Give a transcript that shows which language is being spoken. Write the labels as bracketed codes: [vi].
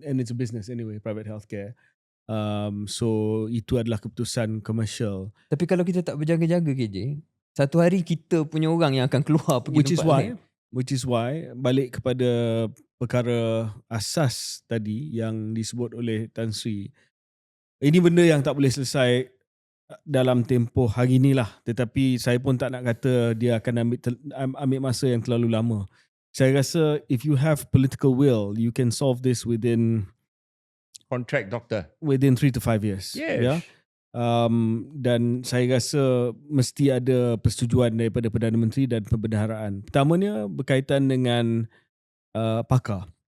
[en] And it's a business anyway, private healthcare. [ms] So itu adalah keputusan komersial. Tapi kalau kita tak berjaga-jaga KJ, satu hari kita punya orang yang akan keluar pergi [en] Which is why [ms] balik kepada perkara asas tadi yang disebut oleh Tan Sri. Ini benda yang tak boleh selesai dalam tempoh hari ni lah. Tetapi saya pun tak nak kata dia akan ambil masa yang terlalu lama. Saya rasa [en] if you have political will, you can solve this within Contract doctor. Within 3 to 5 years. Yes. Yeah? [ms] Dan saya rasa mesti ada persetujuan daripada Perdana Menteri dan Perbendaharaan. Pertamanya berkaitan dengan pakar.